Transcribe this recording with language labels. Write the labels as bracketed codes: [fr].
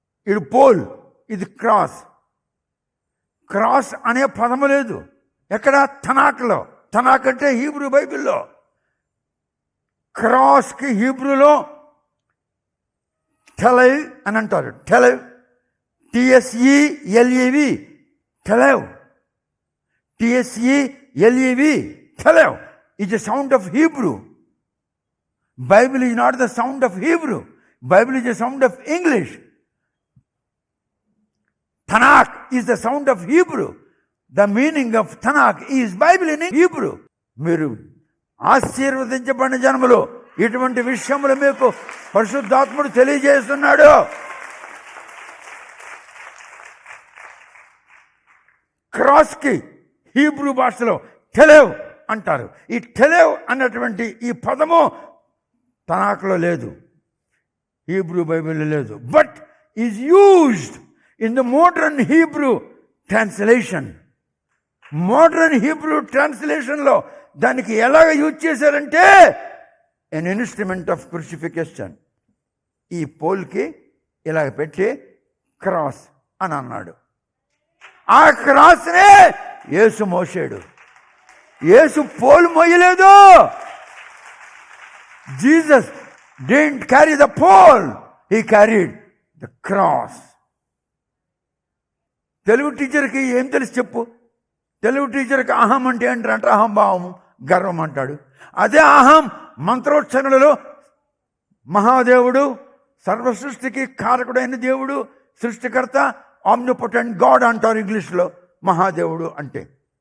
[te] ఇది పోల్, ఇది cross. Cross అనే పదము లేదు ఎక్కడ? తనాక్లో. తనాక్ అంటే హీబ్రూ బైబిల్లో. క్రాస్కి హీబ్రూలో టెలెవ్ అని అంటారు. టెలెవ్, TSELEV, టెలెవ్. [en] TSELEV, టెలెవ్ is a sound of Hebrew. Bible is not the sound of Hebrew. Bible is the sound of English. Tanakh is the sound of Hebrew. The meaning of Tanakh is Bible in Hebrew. [te] మీరు ఆశీర్వదించబడిన జన్మలో ఇటువంటి విషయములు మీకు పరిశుద్ధాత్ముడు తెలియజేస్తున్నాడు. క్రాస్కి Hebrew భాషలో టెలెవ్ అంటారు. ఈ టెలెవ్ అన్నటువంటి ఈ పదము తనాక్లో లేదు, హీబ్రూ బైబిల్లో లేదు. [en] But is used in the modern Hebrew translation. [te] Modern Hebrew ట్రాన్స్లేషన్లో దానికి ఎలాగ యూజ్ చేశారంటే [en] An instrument of crucifixion. [te] ఈ పోల్కి ఇలాగ పెట్టి క్రాస్ అని అన్నాడు. ఆ క్రాస్నే యేసు మోసాడు. యేసు pole మోయలేదు. [en] Jesus didn't carry the pole, he carried the cross. [te] Telugu టీచర్కి ఏం తెలుసు చెప్పు? తెలుగు టీచర్కి అహం అంటే ఏంటంటే అహంభావం, గర్వం అంటాడు. అదే అహం మంత్రోచ్చరణలో మహాదేవుడు, సర్వసృష్టికి కారకుడైన దేవుడు, సృష్టికర్త, ఆమ్నిపోటెంట్ గాడ్ అంటారు ఇంగ్లీష్లో మహాదేవుడు అంటే.